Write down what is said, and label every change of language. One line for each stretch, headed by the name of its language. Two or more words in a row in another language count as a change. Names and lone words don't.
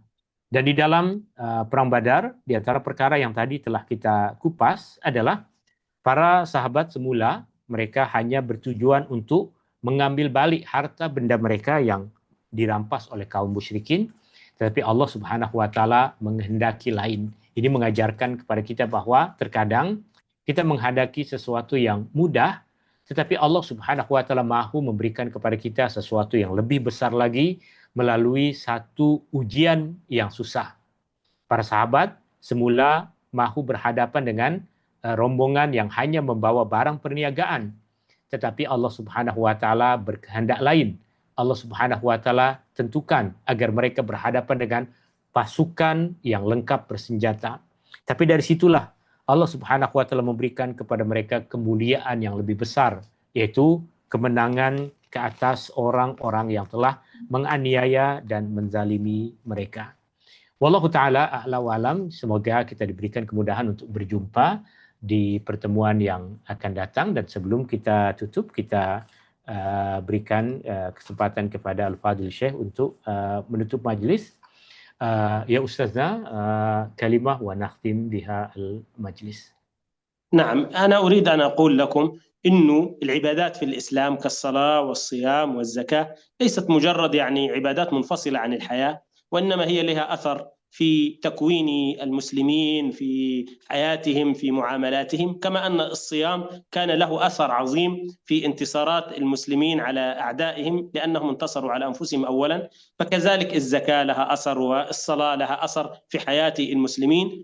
Malay: Dan di dalam perang Badar, di antara perkara yang tadi telah kita kupas adalah para sahabat semula mereka hanya bertujuan untuk mengambil balik harta benda mereka yang dirampas oleh kaum musyrikin, tetapi
Arabic: الله سبحانه وتعالى
Malay: menghendaki lain. Ini mengajarkan kepada kita bahwa terkadang kita menghadapi sesuatu yang mudah, tetapi
Arabic: الله سبحانه وتعالى
Malay: mahu memberikan kepada kita sesuatu yang lebih besar lagi melalui satu ujian yang susah. Para sahabat semula mahu berhadapan dengan rombongan yang hanya membawa barang perniagaan, tetapi
Arabic: الله سبحانه وتعالى
Malay: berkehendak lain.
Arabic: الله سبحانه وتعالى
Malay: tentukan agar mereka berhadapan dengan pasukan yang lengkap bersenjata. Tapi dari situlah
Arabic: الله سبحانه وتعالى
Malay: memberikan kepada mereka kemuliaan yang lebih besar, yaitu kemenangan ke atas orang-orang yang telah menganiaya dan menzalimi mereka.
Arabic: والله تعالى أعلى وأعلم.
Malay: Semoga kita diberikan kemudahan untuk berjumpa di pertemuan yang akan datang, dan sebelum kita tutup kita berikan kesempatan kepada Al-Fadhil Syekh untuk menutup majlis.
Arabic: يا أستاذنا كلمة ونختم بها المجلس. نعم، أنا أريد أن أقول لكم إنه العبادات في الإسلام كالصلاة والصيام والزكاة ليست مجرد يعني عبادات منفصلة عن الحياة، وإنما هي لها أثر في تكوين المسلمين، في حياتهم، في معاملاتهم، كما أن الصيام كان له أثر عظيم في انتصارات المسلمين على أعدائهم لأنهم انتصروا على أنفسهم أولا، فكذلك الزكاة لها أثر والصلاة لها أثر في حياة المسلمين.